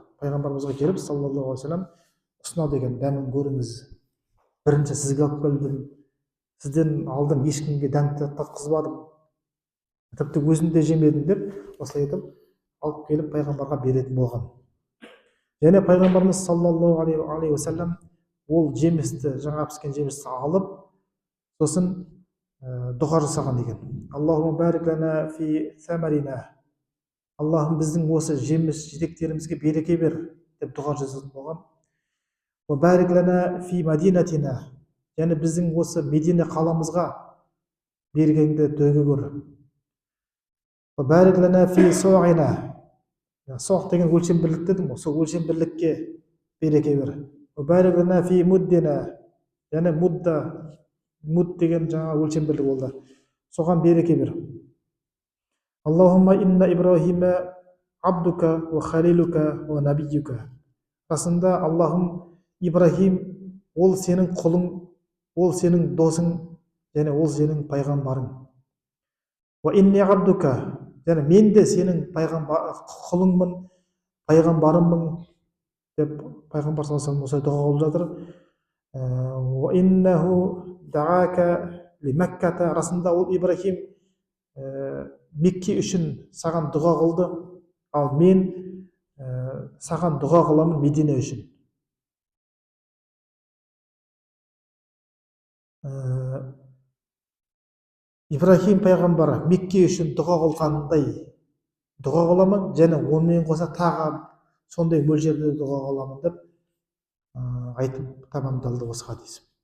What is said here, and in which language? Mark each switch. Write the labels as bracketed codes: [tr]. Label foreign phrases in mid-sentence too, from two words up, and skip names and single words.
[kk] Пайғамбарымызға келіп [ar] صلى الله عليه وسلم [kk] ұсынады екен: дәмін көріңіз, бірінші сізге алып келдім, сізден алдым, ешкімге дәмді татқызбадым, тіпті өзім де жемедім деп осылай етіп алып келіп пайғамбарға беретін болған. Және пайғамбарымыз [ar] صلى الله عليه وسلم [kk] ол жемісті, жаңа піскен жемісті алып, сосын дұға жасаған екен: [ar] اللهم بارك لنا في ثمرنا, [kk] Аллахым біздің осы жеміс жидектерімізге береке бер деп дұға жасаған болған. [ar] بارك لنا في مدينتنا, [kk] яғни біздің осы Медина қаламызға бергенді төге көр. [ar] بارك لنا في صاعنا, [kk] соқ деген өлшем бірлік дедім ғой, сол өлшем бірлікке береке бер. [ar] بارك لنا في مدنا, [kk] яғни муд деген жаңа өлшем бірлік болды, соған береке бер. [ar] اللهم إن إبراهيم عبدك وخليلك ونبيك. [kk] Расында Аллахым, Ибрахим ол сенің құлың, ол сенің досың, және ол сенің пайғамбарың. [ar] وإني عبدك, [kk] және мен де сенің құлыңмын, пайғамбарыммын деп пайғамбар [ar] صلى الله عليه وسلم [kk] дұға қылып жатыр. [ar] وإنه دعاك لمكة, [kk] расында ол Ибрахим Мекке үшін саған дұға қылды, ал мен саған дұға қыламын Медина үшін. Ибрахим пайғамбар Мекке үшін дұға қылғандай дұға қыламын, және онымен қоса тағы сондай мөлшерде дұға қыламын деп айтып тамамдалды осы хадис.